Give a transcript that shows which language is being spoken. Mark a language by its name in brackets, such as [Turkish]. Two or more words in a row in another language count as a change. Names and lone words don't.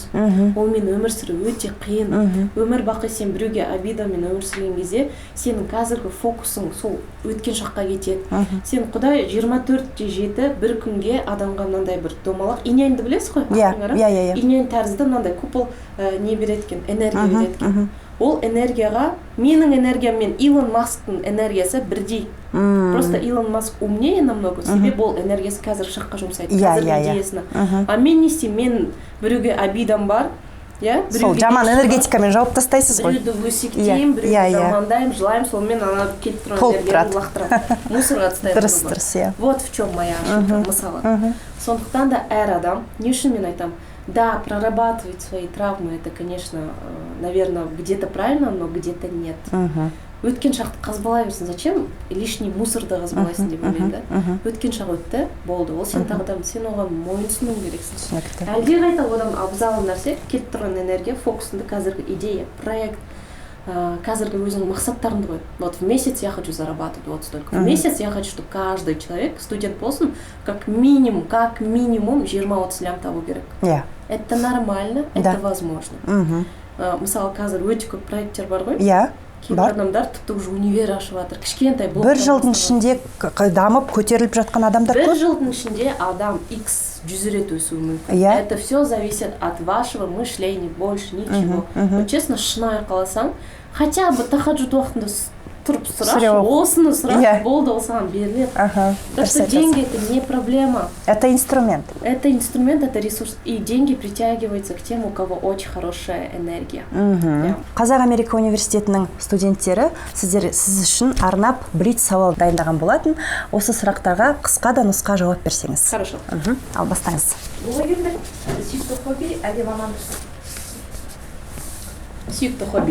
[Kazakh] Олмен өмір сүру өте қиын. Өмір бақи сен біреуге обидамен өмір сүрген кезде, сенің қазіргі фокусың сол өткен шаққа кетеді. Сен Құдай 24/7 бір күнге адамға мынандай бір домалақ, инянды білесіз ғой? Инянь тәрізді мынандай купол не береді екен, энергия береді екен. Ол энергияға, менің энергиям мен Илон Масктың энергиясы бірдей. [Russian] Просто Илон Маск умнее намного, [Kazakh] себебі ол энергиясы қазір шаққа жұмсайды, қазір идеясына. А мен не істеймін, мен біреуге обидам бар, сол жаман энергетикамен жауып тастайсыз ғой. Біреуді өсектеймін, біреуді жамандаймын, жылаймын, сонымен ана келіп тұрған энергияны лақтырады. Мусорға тастайды. Дұрыс. [Russian] Вот в чем моя ошибка, [Kazakh] мысалы. Сондықтан да әр адам, не үшін мен айтамын, да, [Russian] прорабатывать свои травмы, это, конечно, наверное, где-то правильно, но где-то нет. [Kazakh] Өткен шақты қазбалай берсін, [Russian] зачем лишний [Kazakh] мусорды қазбалайсың деп ойлаймын да. Өткен шақ өтті, болды, ол сен тағыдан, сен оған мойынсынуың керексің. Әлде қайта одан абзал нәрсе, келіп тұрған энергия, фокусыңды қазіргі идея, проект, қазіргі өзіңнің мақсаттарыңды қой. [Russian] Вот в месяц я хочу зарабатывать вот столько. В месяц я хочу, чтобы каждый человек, [Kazakh] студент болсын, [Russian] как минимум [Kazakh] 20-30 лям табу керек. [Russian] Это нормально, это возможно. [Kazakh] Мысалы, қазір өте көп проекттер бар ғой. кейбір адамдар тіпті уже универ ашып жатыр, кішкентай бір жылдың ішінде дамып көтеріліп жатқан адамдар бір көп. жылдың ішінде адам x 100 рет өсуі мүмкін. Иә. [Russian] Это все зависит от вашего мышления, больше ничего. Вот честно, [Kazakh] шынайы қаласаң, хотя бы тахаджуд уақытында тұрып сұрашы, осыны сұрақ, болды, ол саған беріледі. [Russian] Так что деньги это не проблема. Это инструмент. Это инструмент, это ресурс. И деньги притягиваются к тем, у кого очень хорошая энергия. [Kazakh] Қазақ Америка университетінің студенттері сіз үшін арнап блиц сауал дайындаған болатын. Осы сұрақтарға қысқа да нұсқа жауап берсеңіз. [Russian] Хорошо. [Kazakh] Ал бастаңыз. Блогерлік сүйікті хобби әлде мамандық? Сүйікті хобби.